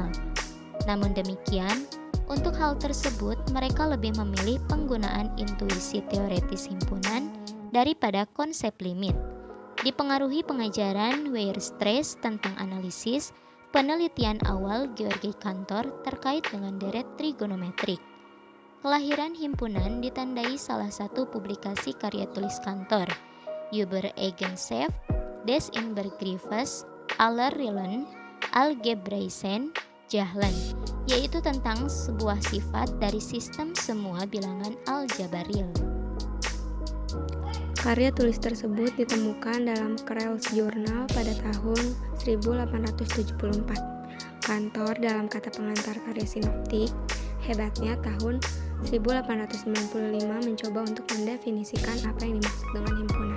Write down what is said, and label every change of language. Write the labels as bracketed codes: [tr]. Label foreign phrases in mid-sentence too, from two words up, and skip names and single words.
[id] Namun demikian, untuk hal tersebut mereka lebih memilih penggunaan intuisi teoretis himpunan daripada konsep limit. Dipengaruhi pengajaran Weierstrass tentang analisis, penelitian awal George Cantor terkait dengan deret trigonometrik. Kelahiran himpunan ditandai salah satu publikasi karya tulis Cantor, Über Eigenschaft des Inbegriffes aller Reellen Algebraischen Zahlen, yaitu tentang sebuah sifat dari sistem semua bilangan aljabaril. Karya tulis tersebut ditemukan dalam Crell's Journal pada tahun 1874. Cantor dalam kata pengantar karya sinoptik, hebatnya tahun 1895 mencoba untuk mendefinisikan apa yang dimaksud dengan himpunan.